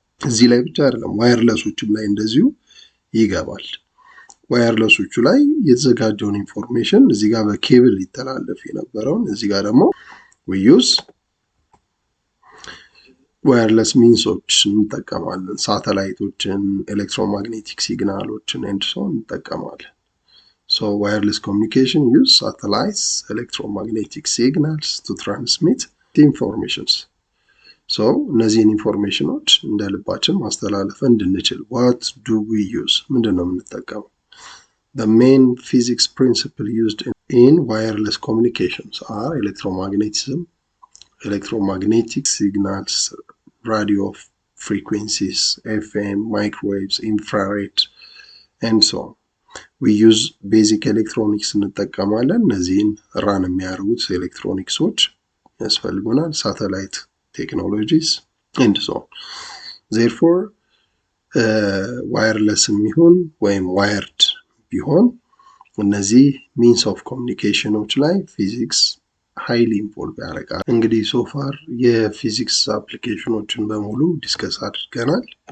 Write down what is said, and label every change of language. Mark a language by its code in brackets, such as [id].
[am] እዚህ ላይ ብቻ አይደለም፣ ዋየርለሶችም ላይ እንደዚሁ ይገባል። ዋየርለሶቹ ላይ የተዘጋጀውን ኢንፎርሜሽን እዚህ ጋር በኬብል ሊተላለፍ የነበረውን እዚህ ጋር ደግሞ we use ዋየርለስ ሚንሶች እንጠቀማለን። ሳተላይቶችን፣ ኤሌክትሮማግኔቲክ ሲግናሎችን ኤንድ ሶ እንጠቀማለን። [en] So wireless communication use satellites, electromagnetic signals to transmit informations. [am] So እነዚህን ኢንፎርሜሽኖች እንደ ልባችን ማስተላለፍ እንድንችል [en] what do we use? [am] ምንድን ነው የምንጠቀመው? [en] The main physics principle used in wireless communications are electromagnetism, electromagnetic signals, radio frequencies, FM, microwaves, infrared, and so on. We use basic electronics [am] እንጠቀማለን። እነዚህን ራን የሚያደርጉት ኤሌክትሮኒክሶች ያስፈልጉናል። ሳተላይት ቴክኖሎጂስ [en] and so on. [am] Therefore ዋየርለስ የሚሆን ወይም ዋየርድ ቢሆን እነዚህ ሚንስ ኦፍ ኮሚኒኬሽኖች ላይ ፊዚክስ ሃይሊ ኢንቮልቭ ያደርጋል። እንግዲህ ሶፋር የፊዚክስ አፕሊኬሽኖችን በሙሉ ዲስከስ አድርገናል።